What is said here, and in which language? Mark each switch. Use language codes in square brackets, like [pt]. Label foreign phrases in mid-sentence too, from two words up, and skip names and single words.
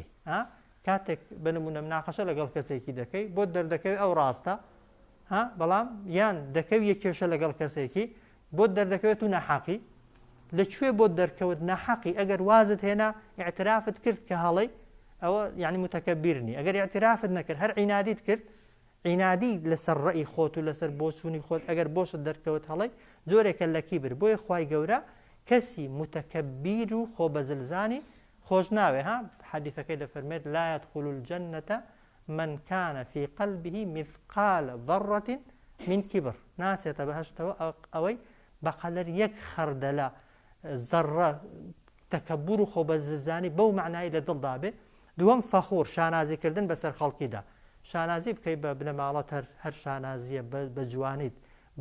[ckb] کاتێک بنمونە مناقەشە لەگەڵ کەسێکی دەکەی بۆ دەردەکەوی ئەو ڕاستە، بەڵام یان دەکەوی یەک کێشە لەگەڵ کەسێکی بۆ دەردەکەوێت و نەحەقی، لەکوێ بۆ دەرکەوت نەحەقی ئەگەر وازت هێنا ئیعترافت کرد کە هەڵەی ئەوە یعنی متەکەبیرنی ئەگەر اعترافت نەکرد هەر عینادیت کرد عینادی لەسەر ڕێی خۆت و لەسەر بۆچوونی خۆت ئەگەر بۆشت دەرکەوت هەڵی زۆرێکە لە کیبر بۆیە خوای گەورە کەسی متەکەبیر و خۆ بەزلزانی خۆش ناوێ ها حەدیثەکەی دەفەرمێت [ar] لا يدخل الجنة من كان في قلبه مثقال ذرة من كبر [ckb] ناسێتە بەهەشتەوە ئەوەی بەقەدەر یەک خەردەلە زەڕە تەکەبور و خۆ بەزلزانی بەو معنای لە دڵدا بێ دووەم فەخور شانازیکردن بەسەر خەڵکیدا شانازی بکەیت بە بنەماڵەت هەر شانازیە بە جوانیت بە